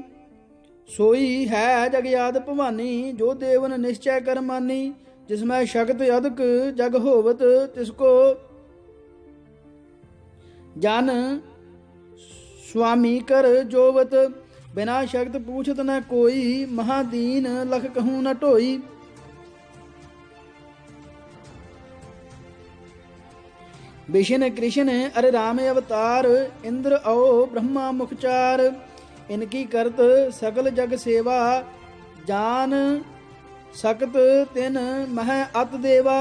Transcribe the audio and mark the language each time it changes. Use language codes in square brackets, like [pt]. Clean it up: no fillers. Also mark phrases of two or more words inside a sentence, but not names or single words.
[bra] ਸੋਈ ਹੈ ਜਗਿਆਦ ਭਵਾਨੀ, ਜੋ ਦੇਵਨ ਨਿਸ਼ਚੈ ਕਰ ਮਾਨੀ। ਜਿਸਮੈ ਸ਼ਕਤ ਅਧਿਕ ਜਗ ਹੋਵਤ, ਤਿਸਕੋ ਜਨ ਸੁਆਮੀ ਕਰ ਜੋਵਤ। ਬਿਨਾ ਸ਼ਕਤ ਪੂਛਤ ਨ ਕੋਈ, ਮਹਾਦੀਨ ਲਖ ਕਹੂੰ ਨ ਢੋਈ। विष्ण कृष्ण अरे राम अवतार, इंद्र औ ब्रह्मा मुखचार। इनकी करत सकल जग सेवा, जान सकत तिन मह अत देवा।